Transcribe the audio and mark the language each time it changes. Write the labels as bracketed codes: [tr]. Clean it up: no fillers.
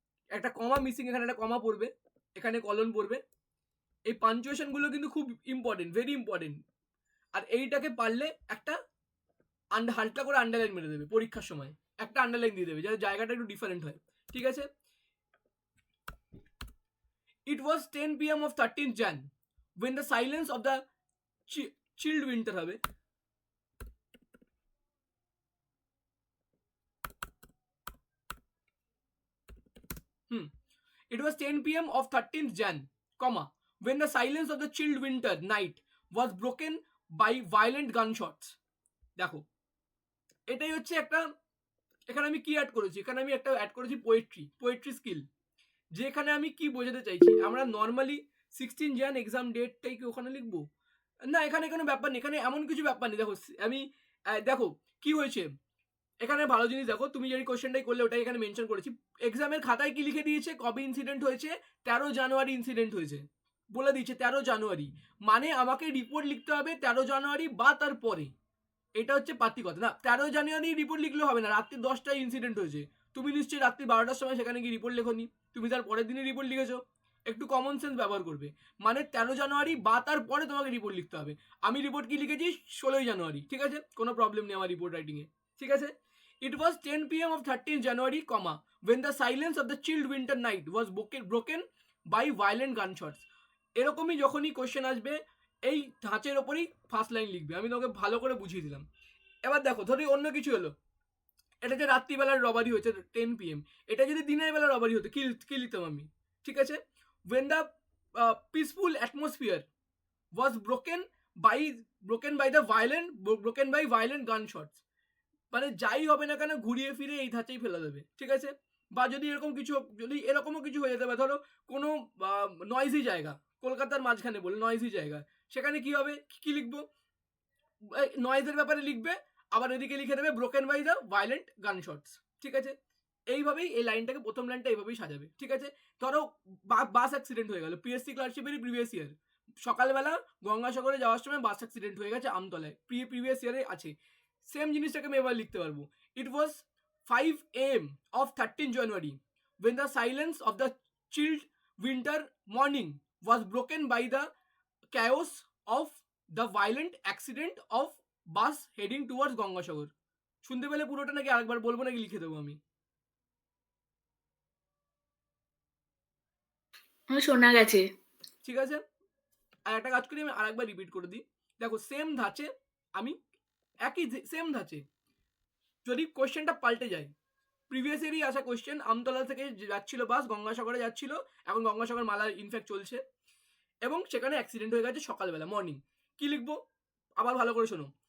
[bn] একটা কমা মিসিং, এখানে একটা কমা পড়বে, এখানে কলন পড়বে। এই পাঞ্চুয়েশন গুলো কিন্তু খুব ইম্পর্টেন্ট, ভেরি ইম্পর্টেন্ট। আর এইটাকে পারলে একটা হালকা করে আন্ডারলাইন মেরে দেবে পরীক্ষার সময়, একটা আন্ডারলাইন দিয়ে দেবে যাতে জায়গাটা একটু ডিফারেন্ট হয়, ঠিক আছে? [en] It was 10 p.m. of 13th Jan when the silence of the chilled winter হবে It was 10 p.m. of 13th Jan, comma, when the silence of the chilled winter night was broken by violent gunshots. [bn] দেখো এটাই হচ্ছে একটা, এখানে আমি কি add করেছি, এখানে আমি একটা অ্যাড করেছি পোয়েট্রি স্কিল, যেখানে আমি কি বোঝাতে চাইছি। আমরা নর্মালি 16 jan এক্সাম ডেটটাই কি ওখানে লিখবো না, এখানে কোনো ব্যাপার নেই, এখানে এমন কিছু ব্যাপার নেই। দেখো আমি দেখো কি হয়েছে এখানে, ভালো জিনিস দেখো, তুমি যে কোশ্চেনটাই করলে ওটাই এখানে মেনশন করেছি। এক্সামের খাতায় কি লিখে দিয়েছে, কবে ইনসিডেন্ট হয়েছে, 13 জানুয়ারি ইনসিডেন্ট হয়েছে বলে দিয়েছে, 13 জানুয়ারি, মানে আমাকে রিপোর্ট লিখতে হবে 13 জানুয়ারি বা তার পরে। এটা হচ্ছে পাতি কথা না, 13 জানুয়ারি রিপোর্ট লিখলে হবে না, রাত্রি 10টায় ইনসিডেন্ট হয়েছে, তুমি নিশ্চয়ই রাত্রি 12টার সময় সেখানে গিয়ে রিপোর্ট লেখোনি, তুমি তার পরের দিনই রিপোর্ট লিখেছো। একটু কমন সেন্স ব্যবহার করবে, মানে 13 জানুয়ারি বা তার পরে তোমাকে রিপোর্ট লিখতে হবে। আমি রিপোর্ট কি লিখেছি 16 জানুয়ারি, ঠিক আছে, কোনো প্রবলেম নেই আমার রিপোর্ট রাইটিংয়ে, ঠিক আছে। [en] It was 10 p.m. of 13th January, comma, when the silence of the chilled winter night was broken by violent gunshots. [bn] এরকমই যখনই কোশ্চেন আসবে এই ধাঁচের ওপরেই ফার্স্ট লাইন লিখবে, আমি তোমাকে ভালো করে বুঝিয়ে দিলাম। এবার দেখো ধরি অন্য কিছু হলো, এটা যে রাত্রিবেলার রবারি হয়েছে 10 p.m, এটা যদি দিনের বেলা রবারি হতো কি লিখতাম আমি, ঠিক আছে। [en] when the peaceful atmosphere was broken by violent gunshots, [bn] মানে যাই হবে না কেন ঘুরিয়ে ফিরে এই ধাঁচেই ফেলে দেবে, ঠিক আছে। বা যদি এরকম কিছু, যদি এরকমও কিছু হয়ে যেতে পারে, ধরো কোনো নয়েজি জায়গা, কলকাতার মাঝখানে বলে নয়েজি জায়গা, সেখানে কি হবে, কি লিখবো, নয়েজের ব্যাপারে লিখবে, আবার এদিকে লিখে দেবে [en] broken by the violent gunshots, [bn] ঠিক আছে। এইভাবেই এই লাইনটাকে, প্রথম লাইনটা এইভাবেই সাজাবে, ঠিক আছে। ধরো বাস অ্যাক্সিডেন্ট হয়ে গেল, পিএসসি ক্লার্কশিপেরই প্রিভিয়াস ইয়ার, সকালবেলা গঙ্গাসাগরে যাওয়ার সময় বাস অ্যাক্সিডেন্ট হয়ে গেছে আমতলায়, প্রিভিয়াস ইয়ারে আছে, সেম জিনিসটাকে আমি এবার লিখতে পারবো। [en] It was 5 AM of 13 January when the silence of the chilled winter morning was broken by the chaos of the violent accident of bus heading towards Gangasagar. [bn] শুনতে পেলে পুরোটা নাকি আরেকবার বলবো নাকি লিখে দেবো আমি? শোনা গেছে, ঠিক আছে। আর একটা কাজ করি, আমি আরেকবার রিপিট করে দিই। দেখো সেম ধাঁচে, আমি একই সেম ধাঁচে যদি কোশ্চেনটা পাল্টে যায়, প্রিভিয়াস ইয়ারই আসা কোশ্চেন, আমতলা থেকে যাচ্ছিল বাস, গঙ্গাসাগরে যাচ্ছিল, এখন গঙ্গাসাগর মালা ইনফ্যাক্ট চলছে, এবং সেখানে অ্যাক্সিডেন্ট হয়ে গেছে সকালবেলা মর্নিং, কি লিখবো আবার ভালো করে শোনো।